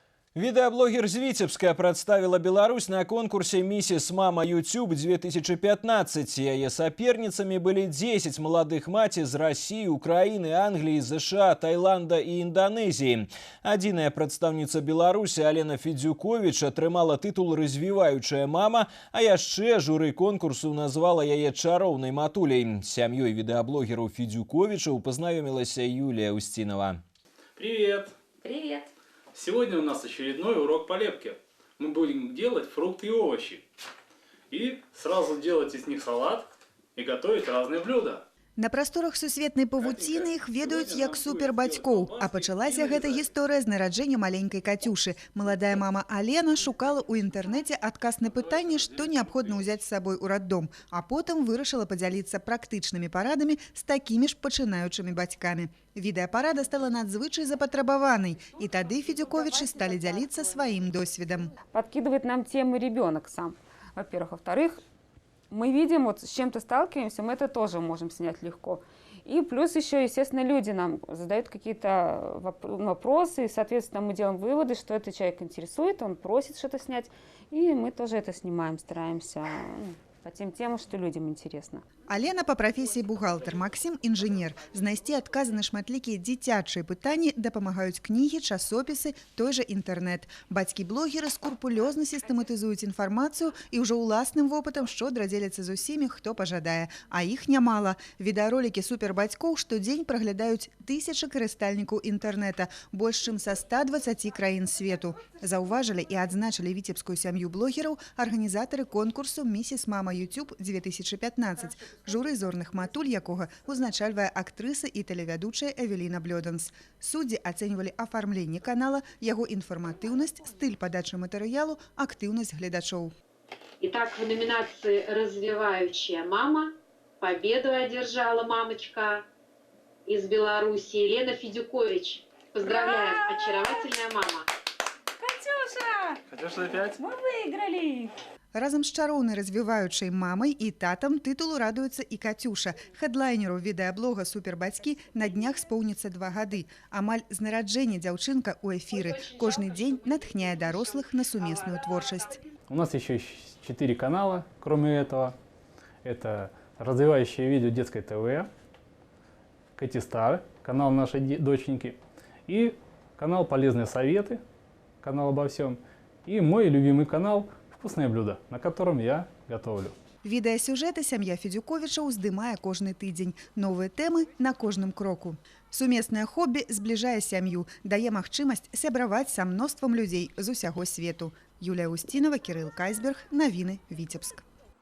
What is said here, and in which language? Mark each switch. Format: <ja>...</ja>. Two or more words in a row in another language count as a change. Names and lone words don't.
<be>Відеаблогер з Віцебска представила Беларусь на конкурсе «Миссис Мама YouTube 2015».</be> <ru>Ее соперницами были 10 молодых мать из России, Украины, Англии, США, Таиланда и Индонезии.</ru> <be>Адзіная прадстаўніца Беларусі Алена Федзюкович атрымала тытул «Развіваючая мама», а яшчэ журы конкурсу назвала яе чароўнай матуляй. С сям'ёй відеаблогеру Федзюковича пазнаёмілася Юлия Устинова.</be> <ru>Привет! Привет! Сегодня у нас очередной урок по лепке. Мы будем делать фрукты и овощи. И сразу делать из них салат и готовить разные блюда.</ru> <be>На прасторах сусветнай павуціны іх ведаюць як супербацькоў. А пачалася гэта гісторыя з нараджэння маленькай Катюшы. Маладая мама Алена шукала ў інтэрнэце адказ на пытанне, што неабходна ўзяць з сабой у раддом, а потым вырашыла падзяліцца практычнымі парадамі з такімі ж пачынаючымі бацькамі. Відэапарада стала надзвычай запатрабаванай, і тады Федзюковічы сталі дзяліцца сваім досведам.</be> <ru>Подкидывает нам темы ребенок сам, во-первых. Во-вторых, мы видим, вот с чем-то сталкиваемся, мы это тоже можем снять легко. И плюс еще, естественно, люди нам задают какие-то вопросы, и, соответственно, мы делаем выводы, что этот человек интересует, он просит что-то снять, и мы тоже это снимаем, стараемся по тем темам, что людям интересно. Алена по профессии бухгалтер, Максим – инженер.</ru> <be>Знайсці адказы на шматлікія дзіцячыя пытанні дапамагаюць кнігі, часопісы, той же інтэрнэт. Бацькі-блогеры скрупулёзна сістэматызуюць інфармацыю і ўжо ўласным вопытам шчодра дзеляцца з усімі, хто пажадае. А іх нямала. Відэаролікі супербацькоў штодзень праглядаюць тысячы карыстальнікаў інтэрнэта, больш чым са 120 краін свету. Заўважылі і адзначылі віцебскую сям'ю блогераў арганізатары конкурсу «Миссис Мама YouTube 2015». Журы зорных матуль якога узначальвае актрыса і тэлевядучая Эвеліна Блёданс. Суддзі ацэньвалі афармленне канала, яго інфарматыўнасць, стыль падачы матэрыялу, актыўнасць гледачоў.</be> <ru>Итак, в номинации «Развивающая мама» победу одержала мамочка из Беларуси Елена Федзюкович. Поздравляем, очаровательная мама. Катюша! Катюша опять? Мы выиграли!</ru> <be>Разам з чароўнай развіваючай мамай і татам тытулу радуецца і Катюша. Хедлайнеру відэаблога «Супербацькі» на днях споўніцца 2 гады. Амаль з нараджэння дзяўчынка ў эфіры. Кожны дзень натхняе дарослых на сумесную творчасць.</be> <ru>У нас еще 4 канала, кроме этого. Это развивающее видео детской ТВ, Катистар, канал нашей доченьки, и канал «Полезные советы», канал обо всем, и мой любимый канал «Вкусное блюдо», на котором я готовлю.</ru> <be>Відэасюжэты сям'я Федзюковічаў здымае кожны тыдзень. Новыя тэмы на кожным кроку. Сумеснае хобі збліжае сям'ю, дае магчымасць сябраваць са мноствам людзей з усяго свету. Юлія Устинова, Кирилл Кайсберг. Навіны Віцебск.</be>